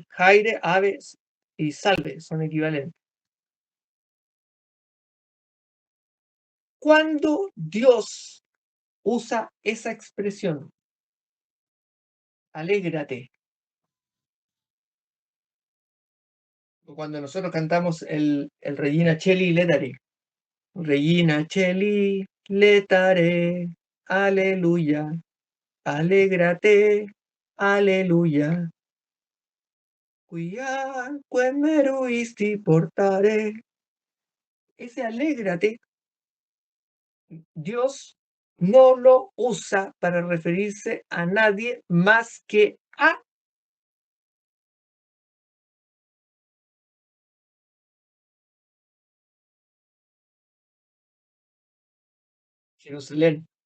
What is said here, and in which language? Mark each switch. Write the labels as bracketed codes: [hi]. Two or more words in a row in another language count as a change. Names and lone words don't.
[es] Jaire, ave y salve son equivalentes. ¿Cuándo Dios usa esa expresión? Alégrate. Cuando nosotros cantamos el [la] Regina Cheli Letare. Regina Cheli Letare. [es] Aleluya. Alégrate. Aleluya. [la] Quiaque meruisti portare. [es] Ese alégrate, Dios no lo usa para referirse a nadie más que a Jerusalén.